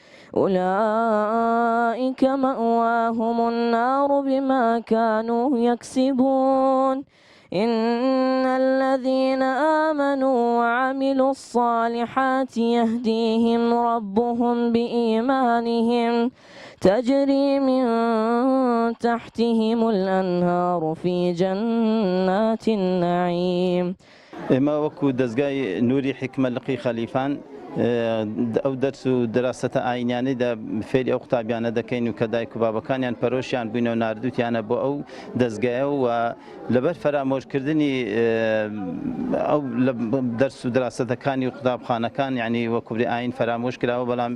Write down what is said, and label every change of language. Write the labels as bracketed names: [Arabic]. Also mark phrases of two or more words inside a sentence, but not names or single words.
[Arabic] أولئك مأواهم النار بما كانوا يكسبون إن الذين آمنوا وعملوا الصالحات يهديهم ربهم بإيمانهم تجري من تحتهم الأنهار في جنات النعيم. [Central Kurdish] ئێمە وەکو دەستگای نووری حکمە لقی خەلیفان ئەو دەرس و دراستە ئاینیانەیدا فێری ئەو قوتابیانە دەکەین و کە دایک و بابەکانیان پەرۆشیان بووینەوە ناردووتیانە بۆ ئەو دەستگایە و لەبەر فەرامۆژکردنی ئەو دەرس و دراستەکانی و قوتابخانەکان یعنی وەکوبری ئاین فەرامۆش کراوە بەڵام